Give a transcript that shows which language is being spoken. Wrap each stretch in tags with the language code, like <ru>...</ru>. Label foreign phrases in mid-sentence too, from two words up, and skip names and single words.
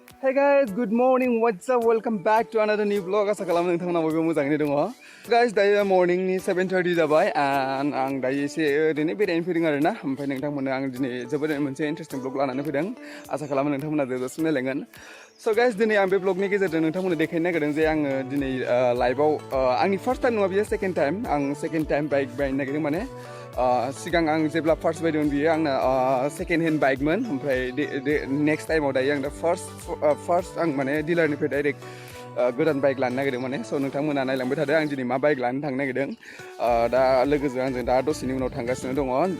<en>Hi guys, good morning. What's up? Welcome back to another new vlog.</en> <brx>Asa kalam nोंथांमोना बयबो मोजाङैनो दङ. Guys, दायो morningनि 7:30 जाबाय and आं दायो एसे ओरैनो बेरायनो फैदों आरोना. ओमफ्राय नोंथांमोननो आं दिनै जोबोद मोनसे इन्टारेस्टिं vlog लानानै फैदों. आसा खालामो नोंथांमोना जोबोद नायलांगोन. So guys, दिनै आं बे vlogनि गेजेरजों नोंथांमोननो देखायनो नागिरदों जे आङो दिनै लाइफआव आंनि</brx> <en>first time</en> <brx>नङा बियो</brx> <en>second time.</en> <brx>आं</brx> <en>second time</en> <brx>बाइक बायनो नागिरदों माने सिगां आं जेब्ला फार्स्ट बायदोंमोन बियो आंना</brx> <en>second hand</en> <brx>बाइकमोन ओमफ्राय नेक्स्ट टाइमाव दायो आं दा फार्स्ट आं माने डिलारनिफ्राय डाइरेक्ट गोदान बाइक लानो नागिरदों माने स' नोंथांमोना नायलांबाय थादों आं दिनै मा बाइक लानो थांनो नागिरदों दा लोगोजों आंजों दा दसेनि उनाव थांगासिनो दङ</brx>